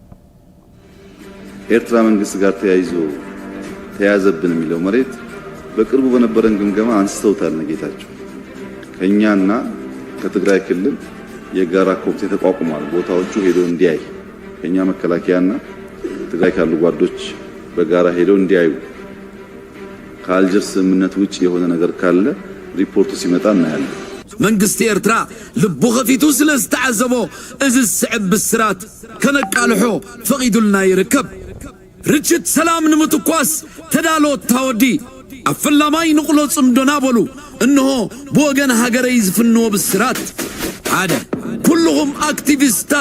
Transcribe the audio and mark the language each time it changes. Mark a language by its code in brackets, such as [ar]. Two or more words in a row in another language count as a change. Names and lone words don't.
[am] ኤርትራ መንግስት ጋር ተያዘብን የሚለው መሬት በቅርቡ በነበረን ግምገማ አንስተውታል ነጌታቸው ከኛና ከትግራይ ክልል የጋራ ኮሚቴ ተቋቁሟል ቦታዎቹ ሄዶ እንዲያይ ከኛ መከላከያና ትግራይ ካሉ ጓዶች በጋራ ሄዶ እንዲያዩ ከአልጀርስ ስምምነት ውጪ የሆነ ነገር ካለ ሪፖርቱ ሲመጣ እናያለን [ti] መንግስት ኤርትራ ልቡ ኸፊቱ ስለስተዓዘቦ እዚ ስዕብ ብስራት ከነቃልሖ ፈቂዱልና ይርከብ ርችት ሰላም ንምትኳስ ተዳሎ ታወዲ አፈላማይ ንቁሎ ጽምዶና በሉ እንሆ በወገን ሀገረይ ዝፍንዎ ብስራት ሓደ ኩልሁም አክቲቪስታት